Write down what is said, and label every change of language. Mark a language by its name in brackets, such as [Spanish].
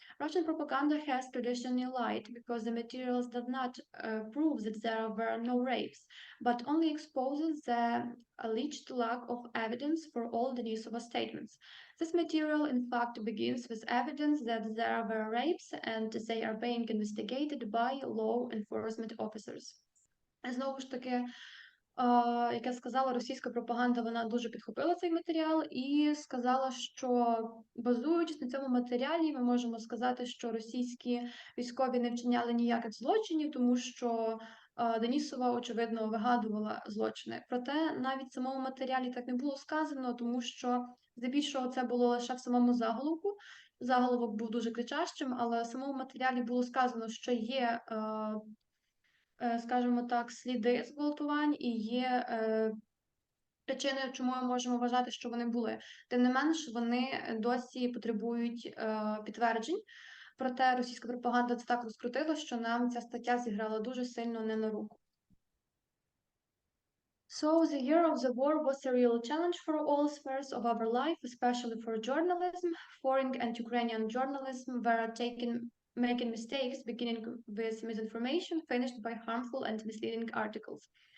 [English] Russian propaganda has traditionally lied because the materials does not prove that there were no rapes, but only exposes the alleged lack of evidence for all Denisova's statements. This material, in fact, begins with evidence that there were rapes and they are being investigated by law enforcement officers. [Ukrainian] Знову ж таки, як я сказала, російська пропаганда вона дуже підхопила цей матеріал і сказала, що базуючись на цьому матеріалі, ми можемо сказати, що російські військові не вчиняли ніяких злочинів, тому що Денісова, очевидно, вигадувала злочини. Проте навіть в самому матеріалі так не було сказано, тому що здебільшого це було лише в самому заголовку. Заголовок був дуже кричащим, але в самому матеріалі було сказано, що є скажімо так, сліди зґвалтувань і є причиною, чому ми можемо вважати, що вони були. Тим не менш, вони досі потребують підтверджень. Проте російська пропаганда це так розкрутила, що нам ця стаття зіграла дуже сильно не на руку. [English] So the year of the war was a real challenge for all spheres of our life, especially for journalism. Foreign and Ukrainian journalism were making mistakes, beginning with misinformation, finished by harmful and misleading articles.